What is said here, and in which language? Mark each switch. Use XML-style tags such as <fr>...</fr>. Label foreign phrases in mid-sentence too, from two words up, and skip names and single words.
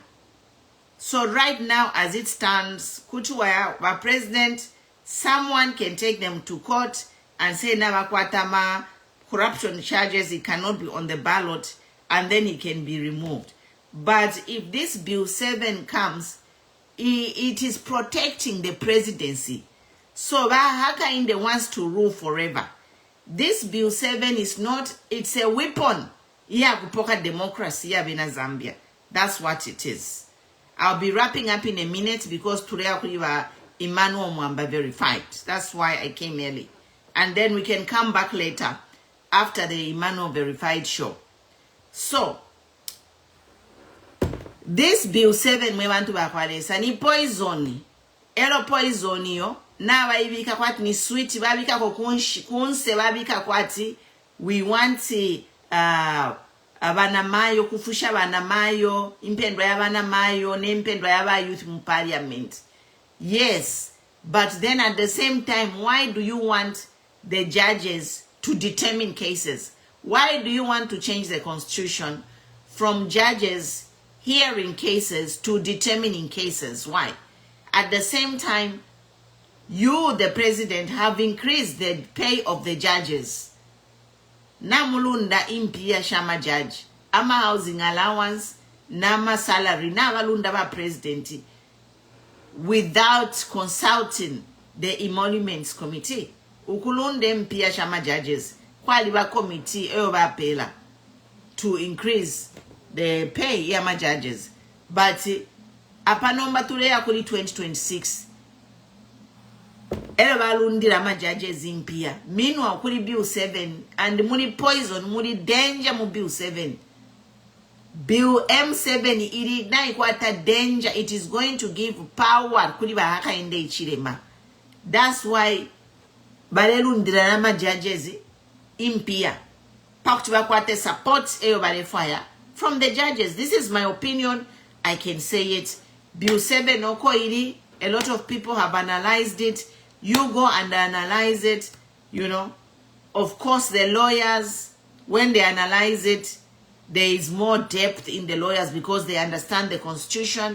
<en>So right now, as it stands,</en> <bem>kutuwaya wa</bem> <en>president, someone can take them to court and say Navakwatama corruption charges, it cannot be on the ballot, and then he can be removed. But if this Bill 7 comes, it is protecting the presidency. So Hakainde wants to rule forever. This Bill 7 is not, it's a weapon.</en> <bem>Yeah, kupoka democracy ya bina Zambia.</bem> <en>That's what it is. I'll be wrapping up in a minute because today we were Emmanuel Mwamba verified. That's why I came early. And then we can come back later after the Emmanuel verified show. So this bill 7</en> <bem>mwe bantu bakwalesa ni poison. Ero poison yo na bayibika kwati ni sweet babika ko kunse babika kwati</bem> <en>we want</en> <bem>abana mayo kufusha abana mayo impendwa y'abana mayo nempendwa y'aba youth mu parliament.</bem> <en>Yes, but then at the same time, why do you want the judges to determine cases? Why do you want to change the constitution from judges hearing cases to determining cases? Why? At the same time, you, the president, have increased the pay of the judges.</en> <bem>Namulunda impia shama judge.</bem> <en>Ama housing allowance, nama salary,</en> <bem>nabalunda ba</bem> <en>president without consulting the emoluments committee.</en> <bem>Ukulunde mpia shama judges. Kwali ba committee eoba pela</bem> <en>to increase the pay</en> <bem>ya ma judges. But apanomba tuleya kuli 2026. Eoba lundira ma judges impia. Meanwhile kuli bill 7 and muni poison, muni danger mu bill 7. Bill M7 iri na ikwata danger.</bem> <en>It is going to give power</en> <bem>kuli bahaka ende ichirema.</bem> <en>That's why</en> <bem>balelundira na ma judges impia. Paktu bakwate support eyo bale</bem> <en>fire from the judges. This is my opinion. I can say it. Bill 7</en> <bem>oko iri.</bem> <en>A lot of people have analyzed it. You go and analyze it. You know. Of course, the lawyers, when they analyze it, there is more depth in the lawyers because they understand the constitution.</en>